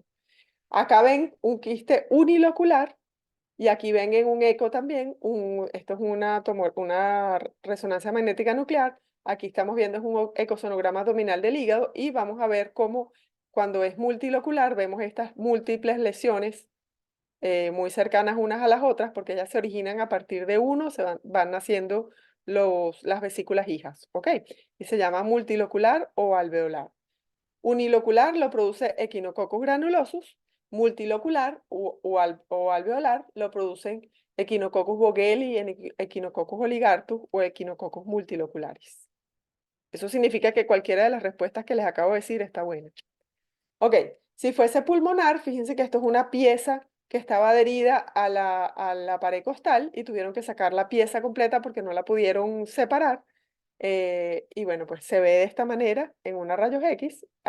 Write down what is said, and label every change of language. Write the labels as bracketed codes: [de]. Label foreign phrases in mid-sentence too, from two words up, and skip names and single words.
[es] Acá ven un quiste unilocular, y aquí ven en un eco también, esto es una resonancia magnética nuclear, aquí estamos viendo es un ecosonograma abdominal del hígado, y vamos a ver cómo cuando es multilocular vemos estas múltiples lesiones muy cercanas unas a las otras, porque ellas se originan a partir de uno, van naciendo las vesículas hijas, ¿ok? Y se llama multilocular o alveolar. Unilocular lo produce Echinococcus granulosus, multilocular o alveolar lo producen Echinococcus bogelli, Echinococcus oligartus o Echinococcus multilocularis. Eso significa que cualquiera de las respuestas que les acabo de decir está buena. Ok, si fuese pulmonar, fíjense que esto es una pieza que estaba adherida a la pared costal y tuvieron que sacar la pieza completa porque no la pudieron separar. Y bueno, pues se ve de esta manera en una rayos X.